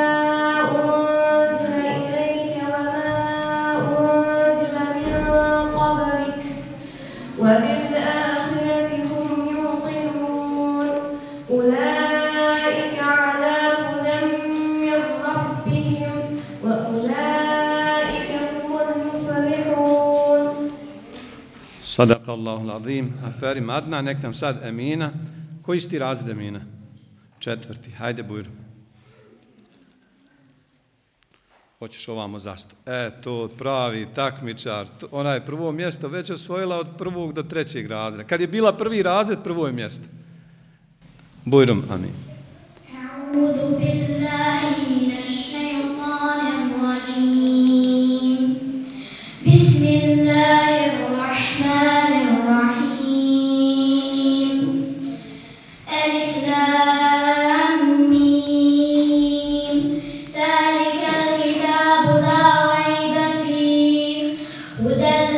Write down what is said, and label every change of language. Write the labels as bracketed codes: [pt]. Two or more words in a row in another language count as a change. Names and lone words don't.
[ar] أنزل إليك وما أنزل من قبلك وبالآخرة هم يوقنون أولئك على هدى من ربهم وأولئك هم المفلحون. صدق الله العظيم. [bs] Aferim Adna, nek nam sad Emina. Koji si ti razred, Emina? 4. Hajde, Bujru. Hoćeš ovamo zašto? To pravi takmičar. Ona je prvo mjesto već osvojila od 1. do 3. razreda. Kad je bila 1. razred, prvo je mjesto. Bujrum, amin. [ar] أعوذ بالله من الشيطان الرجيم بسم الله الرحمن الرحيم ألف لام ميم ذلك الكتاب لا ريب فيه هدى